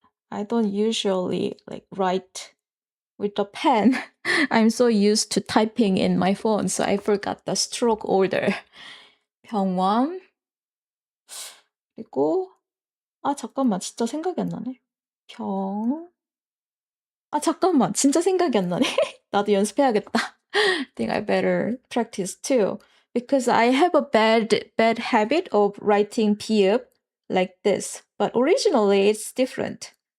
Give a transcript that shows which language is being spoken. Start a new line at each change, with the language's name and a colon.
English: I don't usually write with the pen. I'm so used to typing in my phone, so I forgot the stroke order.
Korean: 병원. 그리고 잠깐만, 진짜 생각이 안 나네. 잠깐만, 진짜 생각이 안 나네. 나도 연습해야겠다.
English: I think I better practice too. Because I have a bad habit of writing 피읍 like this. But originally it's different.